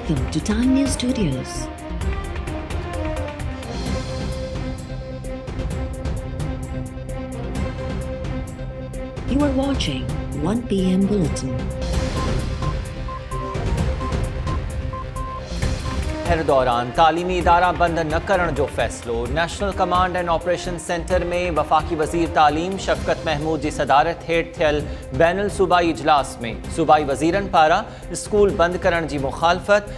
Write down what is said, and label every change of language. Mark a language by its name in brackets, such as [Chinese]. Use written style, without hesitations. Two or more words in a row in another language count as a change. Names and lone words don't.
[English] to Time News Studios. You are watching 1 PM Bulletin. [Sindhi] हर दौरान तालीमी इदारा बंद न करण जो फैसलो। नेशनल कमांड एंड ऑपरेशन सेंटर में वफाकी वजीर तालीम शफकत महमूद जी सदारत हेठ थियल बैनुल सूबाई इजलास में सूबाई वजीरन पारा स्कूल बंद करण जी मुखालफत।